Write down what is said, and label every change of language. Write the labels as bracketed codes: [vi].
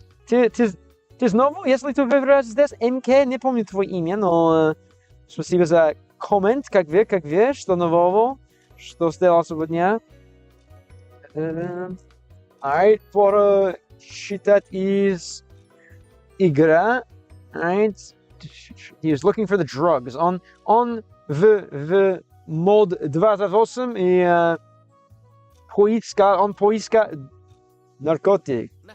[ru] Ты снова, если ты выбираешь здесь, MK, не помню твое имя, но... Спасибо за коммент, как вы, что нового, что сделал сегодня. [en] Alright, [ru] пора считать из игра. [en] Alright, he is looking for the drugs. [ru] Он в мод 28 и поиска наркотик.